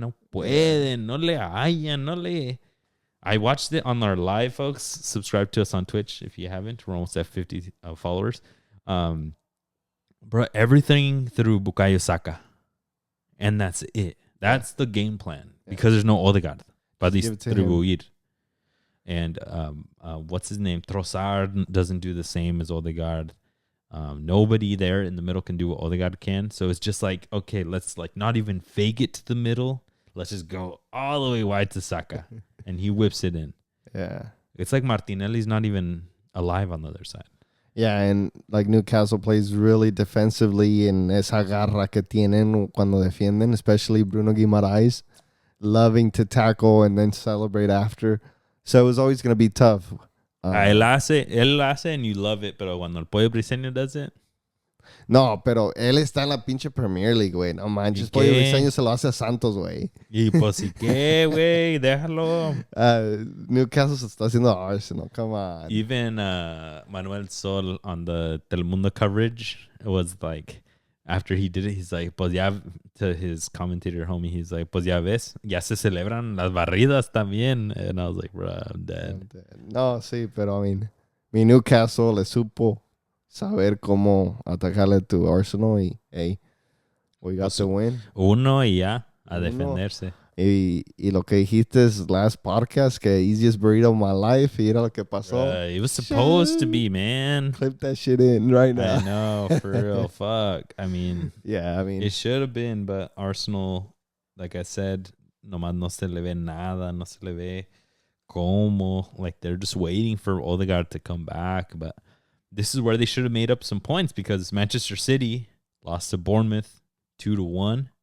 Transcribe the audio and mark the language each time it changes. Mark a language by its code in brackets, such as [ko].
[es] No pueden, no le hallan, no le. [en] I watched it on our live, folks. Subscribe to us on Twitch if you haven't. We're almost at 50 followers. Bro, everything through Bukayo Saka. And that's it. That's the game plan. Because there's no Odegaard. [es] Para distribuir. [en] And what's his name? Trossard doesn't do the same as Odegaard. Nobody there in the middle can do what Odegaard can. So it's just like, okay, let's like not even fake it to the middle. Let's just go all the way wide to Saka. And he whips it in. Yeah. It's like Martinelli's not even alive on the other side. Yeah, and like Newcastle plays really defensively and [es] esa garra que tienen cuando defienden, [en] especially Bruno Guimaraes, loving to tackle and then celebrate after. So it was always going to be tough. [es] Él hace [en] and you love it, [es] pero cuando el pollo briseño [en] does it. [es] No, pero él está en la pinche Premier League, güey. No manches, pollo briseño se lo hace a Santos, güey. Y pues, ¿y qué, güey? Déjalo. Newcastle se está haciendo a Arsenal. [en] Come on. Even Manuel Sol on the Telemundo coverage was like, after he did it, he's like, [es] pues ya, [en] to his commentator homie, he's like, [es] pues ya ves, ya se celebran las barridas también. [en] And I was like, bro, I'm dead. [es] No, sí, pero [en] I mean, [es] mi Newcastle le supo saber cómo atacarle [en] to Arsenal [es] y, [en] hey, we got the win. [es] Uno y ya, a defenderse. Y lo que dijiste es [en] last podcast, [es] que [en] easiest burrito of my life, [es] y era lo que pasó. [en] It was supposed to be, man. Clip that shit in right now. I know, for real. Fuck. I mean, yeah, I mean, it should have been, but Arsenal, like I said, [es] nomás no se le ve nada, no se le ve como. [en] Like, they're just waiting for Odegaard to come back, but this is where they should have made up some points because Manchester City lost to Bournemouth 2-1.